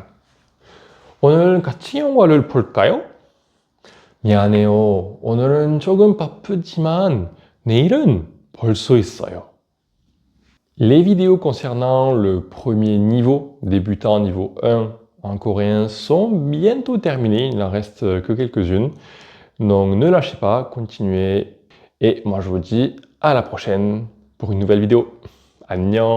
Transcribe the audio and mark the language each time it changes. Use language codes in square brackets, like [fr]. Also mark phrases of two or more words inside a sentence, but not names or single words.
[ko] 오늘 같이 영화를 볼까요? 미안해요. 오늘은 조금 바쁘지만 내일은 볼 수 있어요. [fr] Les vidéos concernant le premier niveau, débutant niveau 1 en coréen, sont bientôt terminées. Il n'en reste que quelques-unes. Donc ne lâchez pas, continuez. Et moi je vous dis à la prochaine pour une nouvelle vidéo.